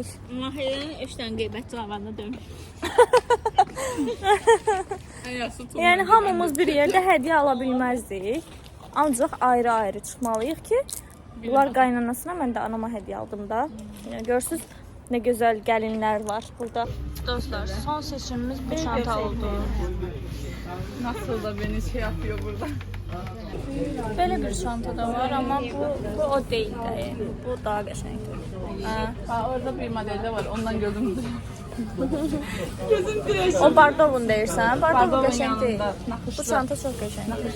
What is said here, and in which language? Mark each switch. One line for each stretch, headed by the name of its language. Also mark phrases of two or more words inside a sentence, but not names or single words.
Azerbaijani: Mahirənin 3 dənə qeybətçi lavanda dönmüş. Yəni hamımız bir yerdə hədiyyə ala bilməzdik. Ancaq ayrı-ayrı çıxmalıyıq ki, bunlar qaynanasına, mən də anama hədiyyə aldım da. Yəni görürsüz nə gözəl gəlinlər var burada. Dostlar, son seçimimiz bu çanta oldu.
Turkish: Nasıl da beni şey yapıyor burada.
Azerbaijani: Belə bir çanta da var, amma bu o deyil də. Yəni bu daha qəşəngdir.
Turkish: Ha, orada bir modelde var. Ondan gözüm duruyor.
Azerbaijani: O Bardovun deyirsən? Bardovun qəşəng deyil. Nakışlı. Bu çanta çox qəşəng.